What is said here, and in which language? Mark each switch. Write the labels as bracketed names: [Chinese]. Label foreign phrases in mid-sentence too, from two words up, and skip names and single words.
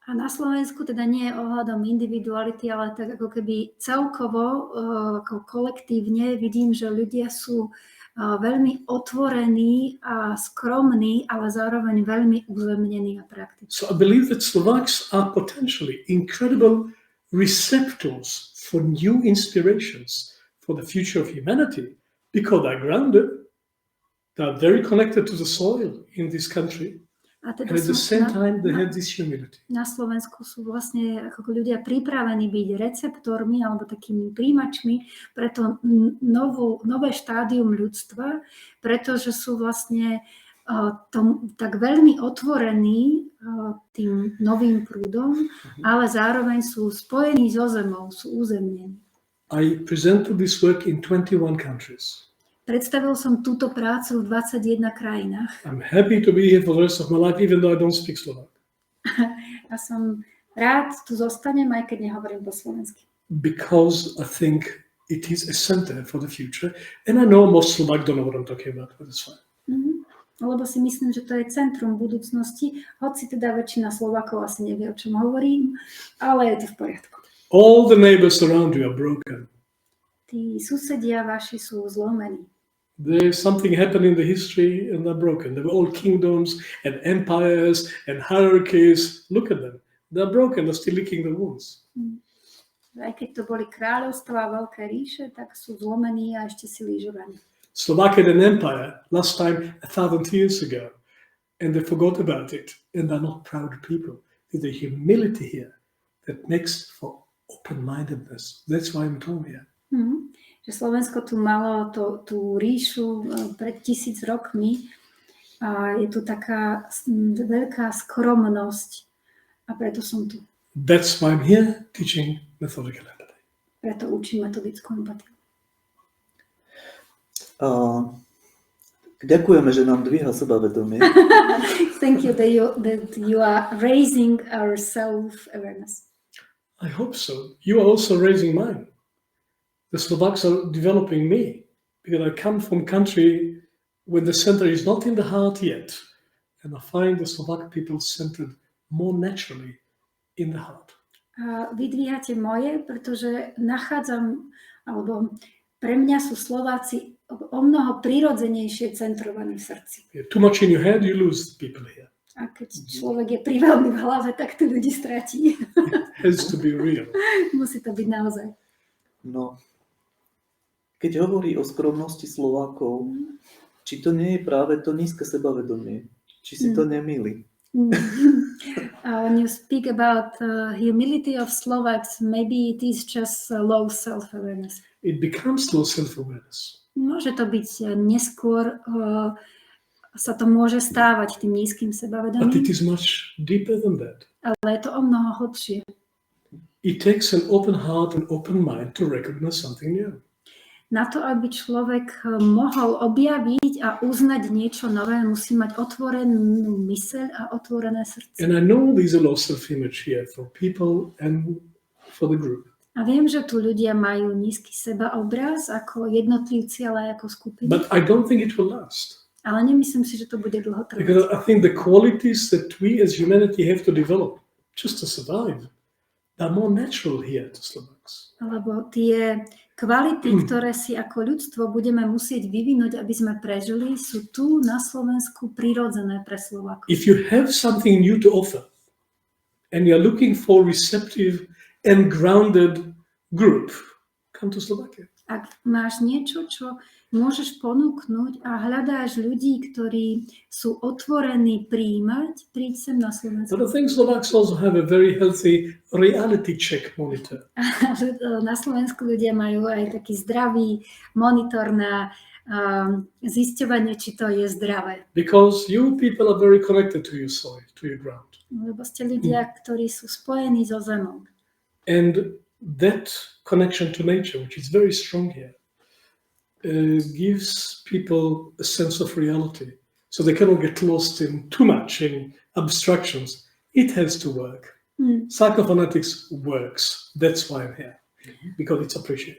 [Slovak] A na Slovensku teda nie je ohľadom individuality, ale tak ako keby celkovo, ako kolektívne vidím, že ľudia sú veľmi otvorení a skromní, ale zároveň veľmi uzemnení a praktiční. [English] So I believe that Slovaks are potentially incredible receptors for new inspirations for the future of humanity because they're grounded, they're very connected to the soil in this country. [Slovak] A teda [English] And at the same time, they have this humility. [Slovak] Na Slovensku sú vlastne ako ľudia pripravení byť receptormi alebo takými príjimačmi pre to nové štádium ľudstva, pretože sú vlastne tak veľmi otvorení tým novým prúdom, ale zároveň sú spojení so zemou, sú uzemnení. [English] I presented this work in 21 countries. [Slovak] Predstavil som túto prácu v 21 krajinách. [English] I'm happy to be here for the rest of my life, even though I don't speak Slovak. [Slovak] A som rád tu zostanem, aj keď nehovorím po slovensky. [English] Because I think it is a center for the future. And I know most Slovak don't know what I'm talking about, but it's fine. [Slovak] Lebo si myslím, že to je centrum budúcnosti, hoci teda väčšina Slovákov asi nevie, o čom hovorím, ale je to v poriadku. [English] All the neighbors around you are broken. [Slovak] Tí susedia vaši sú zlomení. [English] There's something happened in the history and they're broken. They were all kingdoms and empires and hierarchies. Look at them. They're broken. They're still licking the wounds. [Slovak] Aj keď to boli kráľovstvá a veľké ríše, tak sú zlomení a ešte si lížovaní. [English] Slovakia had an empire last time 1,000 years ago, and they forgot about it. And they're not proud people. There's a humility here that makes for open-mindedness. That's why I'm talking here. [Slovak] Že Slovensko tu malo tú ríšu pred 1000 rokmi a je tu taká veľká skromnosť a preto som tu. [English] That's why I'm here teaching methodical empathy. [Slovak] Preto učím metodickú empatiu. Ďakujeme, že nám dvíha sebavedomie. [English] Thank you that you are raising our self-awareness. I hope so. You are also raising mine. The Slovaks are developing me because I come from a country where the center is not in the heart yet. And I find the Slovak people centered more naturally in the heart. [Slovak] A vy dvíhate moje, pretože nachádzam, alebo pre mňa sú Slováci o mnoho prirodzenejšie centrovaní v srdci. [English] Too much in your head, you lose people here. [Slovak] A keď človek je priveľmi v hlave, tak tí ľudí stratí. [English] It has to be real. [Slovak] Musí to byť naozaj. No, keď hovorí o skromnosti Slovákov, či to nie je práve to nízke sebavedomie? Či si to nemýli? [English] When you speak about humility of Slovaks, maybe it is just low self-awareness. It becomes low self-awareness. [Slovak] Môže to byť neskôr, sa to môže stávať tým nízkym [English] But [Slovak] sebavedomím, [English] it is much deeper than that. [Slovak] ale je to o mnoho hlbšie. [English] It takes an open heart and open mind to recognize something new. [Slovak] Na to, aby človek mohol objaviť a uznať niečo nové, musí mať otvorenú myseľ a otvorené srdce. [English] And I know there's a low self-image here for people and for the group. [Slovak] A viem, že tu ľudia majú nízky sebaobraz ako jednotlivci, ale aj ako skupiny. [English] But I don't think it will last. [Slovak] Ale nemyslím si, že to bude dlho trvať. [English] Because I think the qualities that we as humanity have to develop just to survive are more natural here to Slovaks. [Slovak] Lebo tie kvality, ktoré si ako ľudstvo budeme musieť vyvinúť, aby sme prežili, sú tu na Slovensku prirodzené pre Slovákov. [English] If you have something new to offer and you're looking for receptive and grounded group, come to Slovakia. [Slovak] Ak máš niečo, čo môžeš ponúknuť a hľadáš ľudí, ktorí sú otvorení prijímať, príď sem na Slovensku. [English] But I think Slovaks also have a very healthy reality check monitor. [Slovak] Na Slovensku ľudia majú aj taký zdravý monitor na zisťovanie, či to je zdravé. [English] Because you people are very connected to your soil, to your ground. [Slovak] Lebo ste ľudia, ktorí sú spojení so zemou. [English] And that connection to nature, which is very strong here, gives people a sense of reality. So they cannot get lost in too much in abstractions. It has to work. Psychophonetics works. That's why I'm here, because it's appreciated.